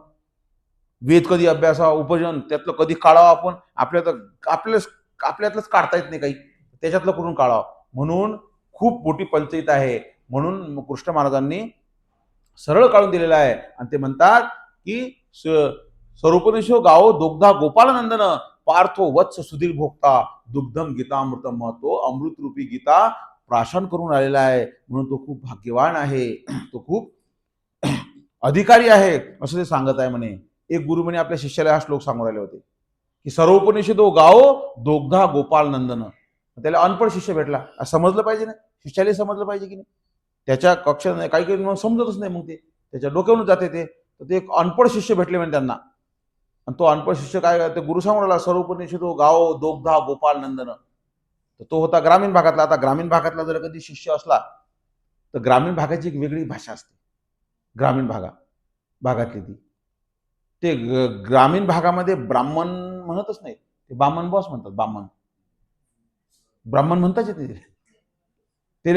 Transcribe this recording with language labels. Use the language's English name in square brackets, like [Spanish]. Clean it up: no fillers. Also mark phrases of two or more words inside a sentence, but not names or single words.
[Marathi] वेद कधी अभ्यासावा? उपजन त्यातलं कधी काढावं आपण? आपल्यातलंच काढता येत नाही काही, त्याच्यातलं करून काढावं. म्हणून खूप मोठी पंचायत आहे. म्हणून कृष्ण महाराजांनी सरळ काढून दिलेलं आहे. आणि ते म्हणतात की [Sanskrit] स्वरूपनिषो गावो दोग्धा गोपाल नंदन पार्थो वत्स सुधीर भोक्ता दुग्धम गीतामृतम महतो. [Marathi] अमृतरूपी गीता प्राशन करून आलेला आहे. म्हणून तो खूप भाग्यवान आहे, तो खूप अधिकारी आहे, असं ते सांगत आहे म्हणे. एक गुरु म्हणे आपल्या शिष्याला हा श्लोक सांगून राहिले होते की [Sanskrit] सर्वोपनिषदो गावो दोग्धा गोपाल नंदन. [Marathi] त्याला अनपढ शिष्य भेटला. समजलं पाहिजे ना, शिष्याला समजलं पाहिजे की नाही. त्याच्या कक्षात काही काही मग समजतच नाही, मग ते त्याच्या डोक्यावरून जाते ते. तर ते एक अनपढ शिष्य भेटले म्हणजे त्यांना. आणि तो अनपढ शिष्य काय ते गुरु सांगून राहिला [Sanskrit] सर्वोपनिषदो गावो दोग्धा गोपाल नंदन. [Marathi] तर तो होता ग्रामीण भागातला. आता ग्रामीण भागातला जर कधी शिष्य असला तर ग्रामीण भागाची एक वेगळी भाषा असते. ग्रामीण भागातली ती ते ग्रामीण भागामध्ये ब्राह्मण म्हणतच नाही, ते बामण बॉस म्हणतात. ब्राह्मण म्हणताच येते ते.